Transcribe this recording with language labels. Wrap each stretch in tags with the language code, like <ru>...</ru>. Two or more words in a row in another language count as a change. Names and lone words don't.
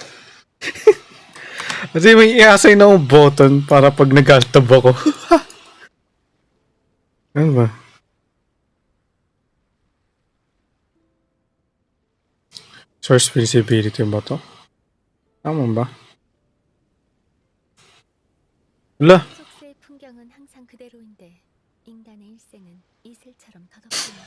<tl>Kasi may i-assign na akong button para pag nag-altab ako. Ano ba?</tl> <en>Source visibility</en> <tl>ba to? Tama ba? Wala.</tl> <ko>속세의 풍경은 항상 그대로인데 인간의 일생은 이슬처럼 더덥구나.</ko>